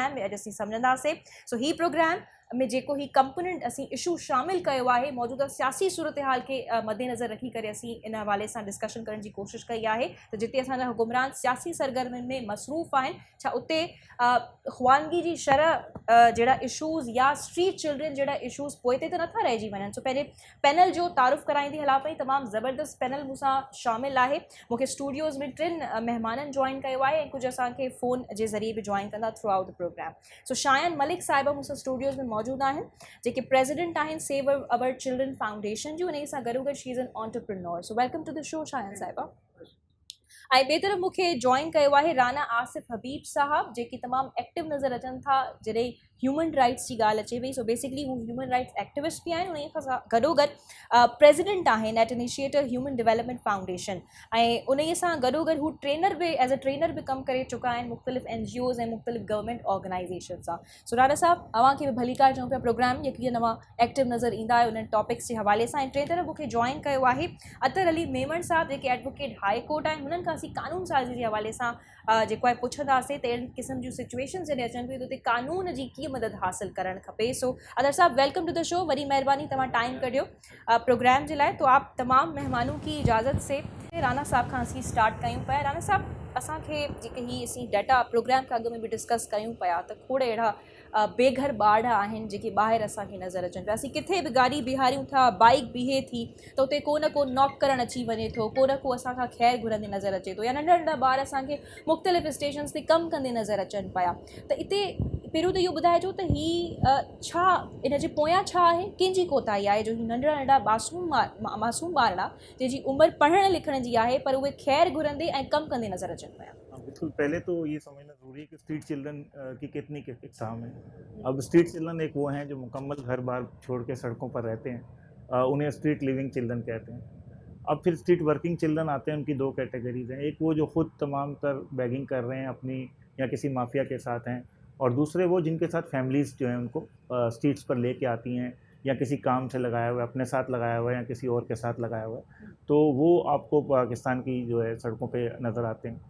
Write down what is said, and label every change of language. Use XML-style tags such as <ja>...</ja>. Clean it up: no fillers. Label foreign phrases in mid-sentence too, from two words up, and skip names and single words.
<sd>पंहिंजे प्रोग्राम में अॼु असीं सम्झंदासीं। सो ही प्रोग्राम में जेको ही कंपोनेंट असीं इशू शामिल कयो आहे मौजूदा सियासी सूरत हाल के मद्देनज़र रखी करे असीं इन हवाले सां डिस्कशन करण जी कोशिश कई आहे त जिते असांजा हुकुमरान सियासी सरगर्मियुनि में मसरूफ़ आहिनि छा उते ख़्वानगी जी शरह जहिड़ा इशूज़ या</sd> <en>street children</en> <sd>जहिड़ा इशूज़ पोइ ते त नथा रहिजी वञनि। सो पहिरें पैनल जो तारुफ़ कराईंदी हलां पई, तमामु ज़बरदस्त पैनल मूंसां शामिल आहे। मूंखे स्टूडियोज़ में 3 महिमाननि जॉइन कयो आहे ऐं कुझु असांखे फ़ोन जे ज़रिए बि जॉइन कंदा</sd> <en>throughout the program.</en> <sd>सो शायन मलिक साहिबा मूंसां स्टूडियोज़ में मौजूदु आहिनि जेके प्रेसिडेंट आहिनि सेव अवर चिल्ड्रन फाउंडेशन जूं, उन सां गॾोगॾु</sd> <en>she is an entrepreneur.</en> <sd>सो</sd> <en>welcome to the show</en> <sd>शायन साहिबा। ऐं ॿिए तरफ़ मूंखे जॉइन कयो आहे राना आसिफ हबीब साहब जेके तमामु एक्टिव नज़र अचनि था जॾहिं</sd> <en>human rights</en> <sd>जी ॻाल्हि अचे पई। सो बेसिकली हू</sd> <en>human rights activist</en> <sd>बि आहिनि, उन खां गॾोगॾु प्रेसिडेंट आहिनि</sd> <en>at initiator</en> <sd>ह्यूमन डेवलपमेंट फाउंडेशन ऐं उन सां गॾोगॾु हू ट्रेनर बि</sd> <en>as a trainer</en> <sd>बि कमु करे चुका आहिनि मुख़्तलिफ़ NGOs ऐं मुख़्तलिफ़</sd> <en>government organization</en> <sd>सां। सो राना साहब अव्हांखे बि भली कार चऊं पिया प्रोग्राम यकीन तव्हां एक्टिव नज़र ईंदा आहियो उन्हनि टॉपिक्स जे हवाले सां। ऐं टे तरफ़ मूंखे जॉइन कयो आहे अतर अली मेमण साहब जेके</sd> <en>advocate High Court</en> <sd>आहिनि, हुननि खां असीं कानून साज़ी जे हवाले सां जेको आहे पुछंदासीं त अहिड़ी क़िस्म जूं सिचुएशन जॾहिं अचनि पियूं त उते कानून जी कीअं मदद हासिल करणु खपे। सो अदर साहब</sd> <en>welcome to the show,</en> <sd>वरी महिरबानी तव्हां टाइम कढियो प्रोग्राम जे लाइ।</sd> <ur>تو آپ تمام مہمانوں کی اجازت سے</ur> <sd>राना साहब खां असीं स्टार्ट कयूं पिया। राना साहब असांखे जेके ही असीं डाटा प्रोग्राम खां अॻु में बि डिस्कस कयूं पिया त खोड़ अहिड़ा बेघर ॿार आहिनि जेके ॿाहिरि असांखे नज़र अचनि पिया। असीं किथे बि गाॾी बीहारियूं था, बाइक बीहे थी त उते को न को नॉक करणु अची वञे थो, को न को असांखां ख़ैरु घुरंदे नज़र अचे थो, या नंढा नंढा ॿार असांखे मुख़्तलिफ़ स्टेशन्स ते कमु कंदे नज़र अचनि पिया। त हिते पहिरियों त इहो ॿुधाइजो त ही छा इन जे पोयां छा आहे, कंहिंजी कोताही आहे जो ही नंढड़ा नंढा मासूम ॿारड़ा जंहिंजी उमिरि पढ़ण लिखण जी आहे पर उहे ख़ैरु घुरंदे ऐं कमु कंदे नज़र अचनि पिया।</sd> <ur>بالکل، پہلے تو یہ سمجھنا ضروری ہے کہ</ur> <en>street children</en> <ur>کی کتنی اقسام ہے. اب</ur> <en>street children</en> <ur>ایک وہ ہیں جو مکمل گھر بار چھوڑ کے سڑکوں پر رہتے ہیں، انہیں</ur> <en>street living children</en> <ur>کہتے ہیں. اب پھر</ur> <en>street working children</en> <ur>آتے ہیں، ان کی 2 کیٹیگریز ہیں. ایک وہ جو خود تمام تر بیگنگ کر رہے ہیں اپنی یا کسی مافیا کے ساتھ ہیں، اور دوسرے وہ جن کے ساتھ فیملیز جو ہیں ان کو اسٹریٹس پر لے کے آتی ہیں یا کسی کام سے لگایا ہوا ہے، اپنے ساتھ لگایا ہوا ہے یا کسی اور کے ساتھ لگایا ہوا ہے، تو وہ آپ کو پاکستان کی جو ہے سڑکوں پے نظر آتے ہیں.</ur>